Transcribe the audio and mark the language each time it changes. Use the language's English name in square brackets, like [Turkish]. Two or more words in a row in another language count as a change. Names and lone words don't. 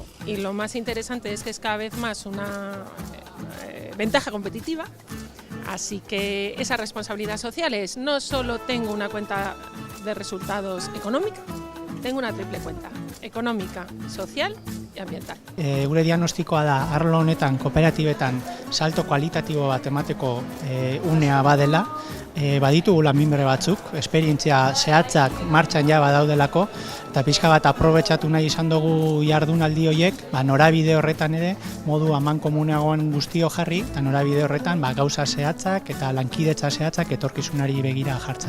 [Spanish] Y lo más interesante es que es cada vez más una ventaja competitiva. Así que esa responsabilidad social es no solo tengo una cuenta de resultados económica, tengo una triple cuenta, económica, social y ambiental. [Basque] Gure diagnostikoa da arlo honetan kooperatibetan salto kualitatibo bat emateko unea badela, baditugula minbre batzuk, esperientzia zehatzak martxan ja badaudelako, eta pixka bat aprobetxatu nahi izan dugu jardunaldi horiek, norabide horretan ere, modu amankomuneagoan guztio jarri, eta norabide horretan gauza zehatzak eta lankidetza zehatzak etorkizunari begira jartzen.